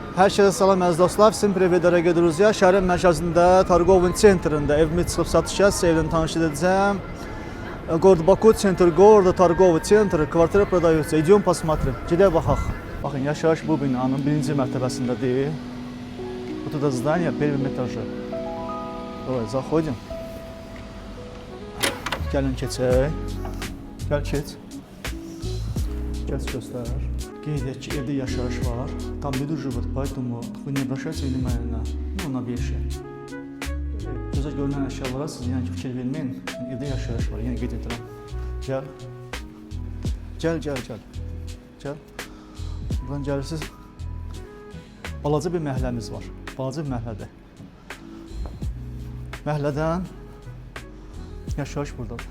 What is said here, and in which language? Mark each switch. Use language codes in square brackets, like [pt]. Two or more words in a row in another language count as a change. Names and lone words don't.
[az] Hər kəsə salam əziz dostlar. [ru] Всем привет, дорогие друзья. [az] Şəhərin mərkəzində, Targovun sentrində evimi çıxıb satışa, evini tanış edəcəm. [ru] Город Баку, центр города, торговый центр, kvartira продается. Идем посмотрим. [az] Gedək baxaq. Baxın, yaşayış bu binanın birinci mərtəbəsindədir. [ru] Вот это здание в первом этаже. Давай, заходим. [az] Gəlin keçək. Gəl keç. Gəl göstər. Qeyd ki, evdə yaşayış var. [ru] Там люди живут, поэтому вы не обращайте внимания на вещи. [az] Gözə görünən əşyalara siz yəni ki, fikir verməyin. Evdə yaşayış var, yəni qeyd edirəm. Gəl. Gəl. Buradan gəlirsiniz. Balaca bir məhəlləmiz var. Balaca bir məhəllədir. Məhəllədən yaşayış buradadır.